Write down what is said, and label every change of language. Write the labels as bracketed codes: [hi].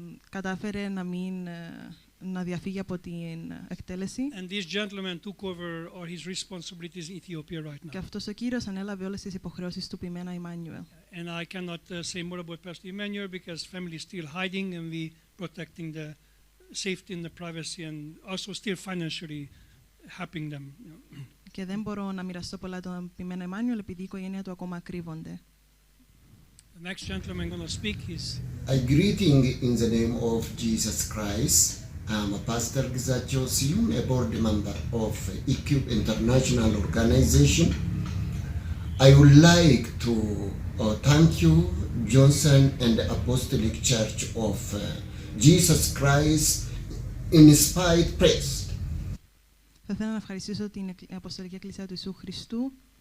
[el] Κατάφερε να διαφύγει από την εκτέλεση. [en] And this gentleman took over all his responsibilities in Ethiopia right now. [el] Και αυτός ο κύριος ανέλαβε όλες τις υποχρεώσεις του ποιμένα Εμμάνουελ. [en] And I cannot say more about Pastor Emmanuel because family is still hiding and we protecting the safety and the privacy and also still financially helping them. [el] Και δεν μπορώ να μοιραστώ πολλά τον ποιμένα Εμμάνουελ επειδή η οικογένεια του ακόμα κρύβονται. [en] The next gentleman going to speak is A greeting in the name of Jesus Christ. I'm a Pastor Gizacciosium, a board member of Equip International Organization. I would like to thank you, Johnson and the Apostolic Church of Jesus Christ, inspired press. [el] Θα ήθελα να ευχαριστήσω την Αποστολική Εκκλησία του Ιησού Χριστού